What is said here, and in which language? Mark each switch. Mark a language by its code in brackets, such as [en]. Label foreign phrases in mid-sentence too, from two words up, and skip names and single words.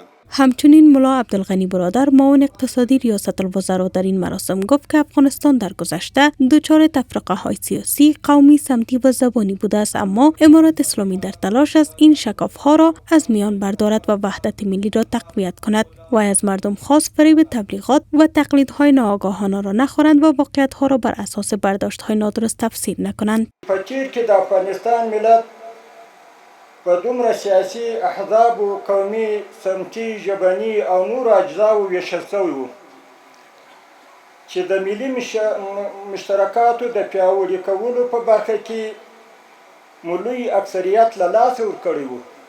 [fa] همچنین ملا عبدالغنی برادر معاون اقتصادی ریاست الوزراء در این مراسم گفت که افغانستان در گذشته دچار تفرقه های سیاسی، قومی، سمتی و زبانی بوده است، اما امارت اسلامی در تلاش است این شکاف ها را از میان بردارد و وحدت ملی را تقویت کند و از مردم خواست فریب تبلیغات و تقلیدهای ناآگاهانه را نخورند و واقعیت ها را بر اساس برداشت های نادرست تفسیر نکنند. [ps] فکر که د افغانستان ملت په دومره سیاسي احزاب و قومي سمتي ژبني او نور اجزاو ویشل شوي وو چې د ملي مشترکاتو د پیاوړي کولو په برخه کې ملي اکثریت له لاسه ورکړی وو.